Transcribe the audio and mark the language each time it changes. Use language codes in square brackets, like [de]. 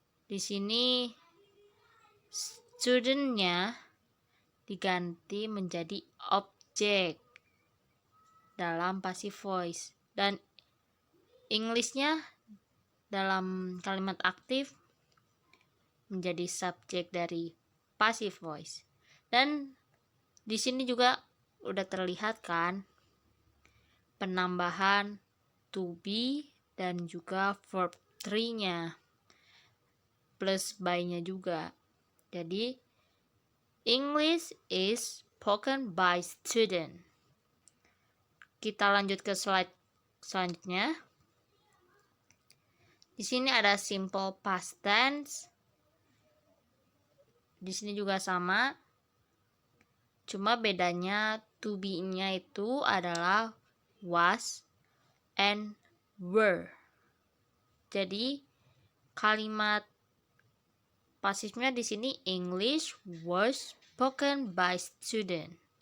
[id] Di sini student-nya diganti menjadi objek dalam passive voice, dan English-nya dalam kalimat aktif menjadi subjek dari passive voice. Dan di sini juga udah terlihat kan penambahan to be dan juga verb 3-nya plus by-nya juga. [en] Jadi English is spoken by student. [id] Kita lanjut ke slide selanjutnya. Di sini ada simple past tense. Di sini juga sama, cuma bedanya to be-nya itu adalah was and were. Jadi kalimat pasifnya di sini [en] English was spoken by student.